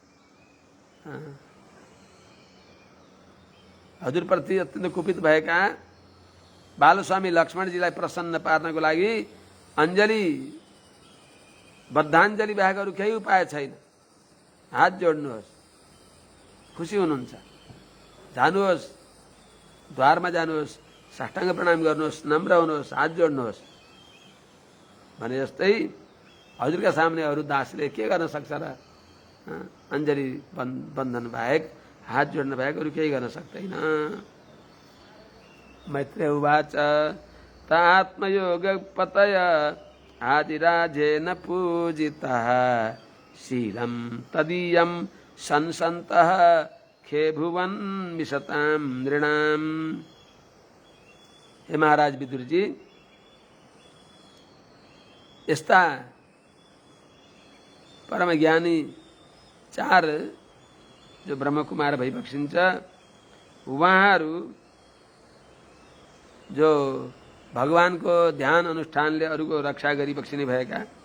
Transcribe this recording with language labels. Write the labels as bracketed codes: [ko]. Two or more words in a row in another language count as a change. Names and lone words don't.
[ne] हजुरप्रति अत्यन्त कुपित भएका बालस्वामी लक्ष्मणजीलाई प्रसन्न पार्नको लागि अञ्जली बद्धाञ्जली बाहेक अरू केही उपाय छैन, हात जोड्नुहोस्, खुसी हुनुहुन्छ, जानुहोस्, द्वारमा जानुहोस्, साष्टाङ्ग प्रणाम गर्नुहोस्, नम्र हुनुहोस्, हात जोड्नुहोस् भने जस्तै हजुरका सामने अरू दासले के गर्न सक्छ र? अञ्जली बन्धन बाहेक, हात जोड्न बाहेक अरू केही गर्न सक्दैन। [sa] मैत्रेय उवाच तात्मयोग पतय आदिराजेन पूजितः शीलं तदीयं संसन्तः खे भुवन मिशतां नृणाम्। [ne] हे महाराज विदुरजी, यस्ता परम ज्ञानी 4 जो ब्रह्मकुमार भइबक्सिन्छ, उहाँहरू जो भगवानको ध्यान अनुष्ठानले अरूको रक्षा गरिबक्सिने भएका,